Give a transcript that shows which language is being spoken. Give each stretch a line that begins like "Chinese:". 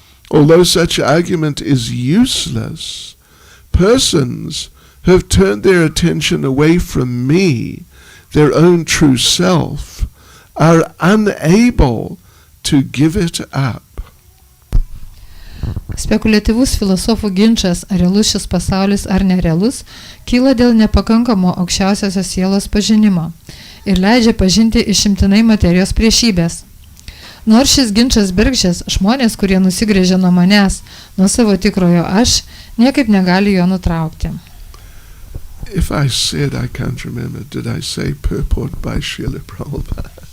English: Although such argument is useless, persons who have turned their attention away from me, their own true self, are unable to give it up.
Lithuanian: Spekuliatyvus filosofų ginčas, ar realus šis pasaulis ar nerealus, kyla dėl nepakankamo aukščiausiosios sielos pažinimo ir leidžia pažinti išimtinai materijos priešybės. Nors šis ginčas bergždžias, žmonės, kurie nusigręžia nuo manęs, nuo savo tikrojo aš, niekaip negali jo nutraukti.
English: If I said, I can't remember, did I say purport by Srila Prabhupada?